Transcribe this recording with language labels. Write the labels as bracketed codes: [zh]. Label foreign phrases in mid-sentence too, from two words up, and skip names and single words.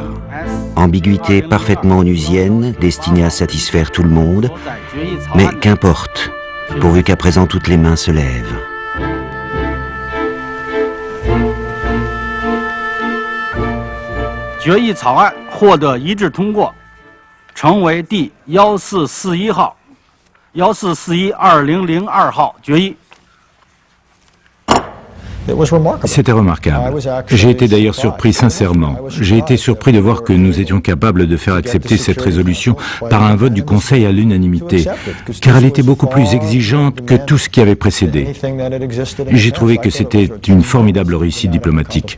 [fr] Ambiguïté parfaitement onusienne, destinée à satisfaire tout le monde, mais qu'importe, pourvu qu'à présent toutes les mains se lèvent. [zh] « 决议草案获得一致通过，成为第1441号、1441-2002号决议。” [fr] C'était remarquable. J'ai été d'ailleurs surpris sincèrement. J'ai été surpris de voir que nous étions capables de faire accepter cette résolution par un vote du Conseil à l'unanimité, car elle était beaucoup plus exigeante que tout ce qui avait précédé. J'ai trouvé que c'était une formidable réussite diplomatique.